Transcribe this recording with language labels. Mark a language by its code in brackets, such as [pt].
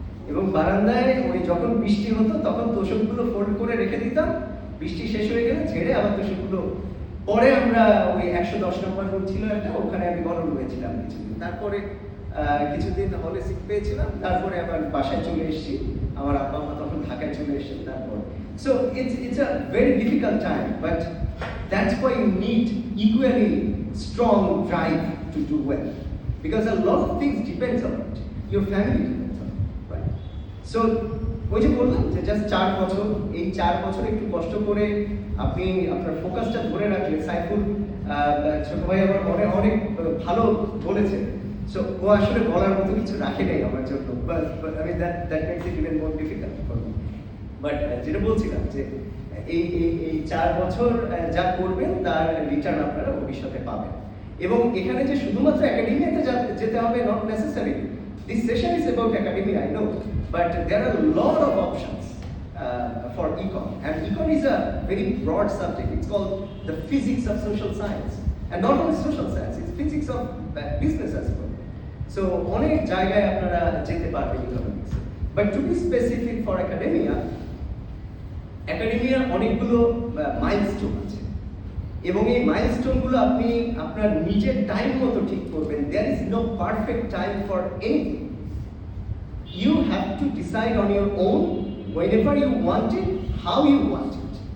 [bn] এবং বারান্দায় ওই যখন বৃষ্টি হতো তখন তোষকগুলো ফোল্ড করে রেখে দিতাম, বৃষ্টি শেষ হয়ে গেলে ঝেড়ে আবার তোষকগুলো। পরে আমরা ওই 110 নম্বর রুম ছিল একটা, ওখানে আমি গরম হয়েছিলাম কিছুদিন। তারপরে কিছুদিন হলে সিক পেয়েছিলাম, তারপরে আবার বাসায় চলে এসেছি। আমার আব্বা আম্মা তখন ঢাকায় চলে এসেছেন তারপর। [en] So it's a very difficult time, but that's why you need equally strong drive to do well, because a lot of things depends on it. Your family depends on it, right? [bn] So ওই যে বললাম যে just 4 বছর, এই 4 বছর একটু কষ্ট করে আপনি আপনার ফোকাসটা ধরে রাখলে, সাইফুল ছোট ভাই আমার অনেক ভালো বলেছে। সো ও আসলে বলার মতো কিছু রাখে নাই আমার জন্য, আমি [en] That makes it even more difficult for me. [bn] But যেটা বলছিলাম যে এই 4 বছর যা করবেন তার রিটার্ন আপনারা ভবিষ্যতে পাবেন। এবং এখানে যে শুধুমাত্র একাডেমিয়াতে যেতে হবে, [en] Not necessary. This session is about academia, I know, but there are a lot of options for econ, and econ is a very broad subject. It's called the physics of social science, and not only social science, it's physics of business as well. [bn] So অনেক জায়গায় আপনারা যেতে পারবেন economics. [en] But to be specific for academia [bn] অনেকগুলো milestone আছে, এবং এই মাইলস্টোনগুলো আপনি আপনার নিজের টাইম মতো ঠিক করবেন। [en] There is no perfect time for anything. You have to decide on your own whenever you want it, how you want it.